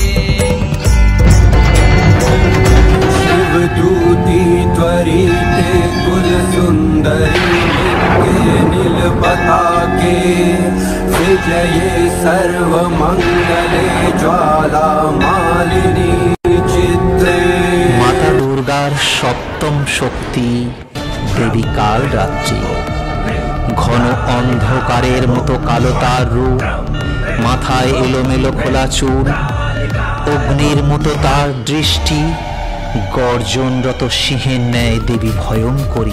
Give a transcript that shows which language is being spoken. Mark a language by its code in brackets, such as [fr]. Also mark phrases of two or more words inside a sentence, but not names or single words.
[sa] शिवदूती त्वरिते कुल सुंदरी लिंगे नील पताके विजये सर्व मंगले ज्वाला मालिनी चित्रे। [bn] মাতা দুর্গার সপ্তম শক্তি দেবী কালরাত্রি। ঘন অন্ধকারের মতো কালো তার রূপ, মাথায় এলোমেলো খোলা চুল, অগ্নির মতো তার দৃষ্টি, গর্জনরত সিংহের ন্যায় দেবী ভয়ঙ্করী।